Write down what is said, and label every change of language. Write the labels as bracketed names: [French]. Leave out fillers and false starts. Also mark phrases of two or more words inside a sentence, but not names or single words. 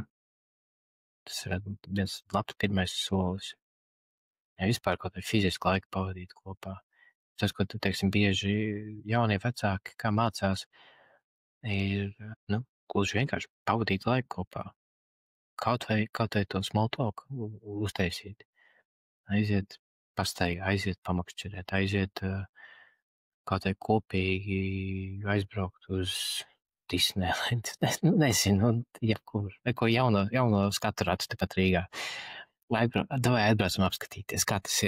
[Latvian] Tas ir viens labs pirmais solis. Ja vispār kaut kā fiziski laiku pavadīt kopā. Tas, ko tu, teiksim, bieži jaunie vecāki, kā mācās, ir, gluži vienkārši pavadīt laiku kopā. Kaut vai to [English] small talk [Latvian] uztaisīt. Aiziet pastaigā, aiziet pamakšķerēt, aiziet kaut vai kopīgi aizbraukt uz Disneyland. Nezinu, jebkur. Ko jauno skaturātu tepat Rīgā. Vai atbraucam apskatīties, kā tas ir.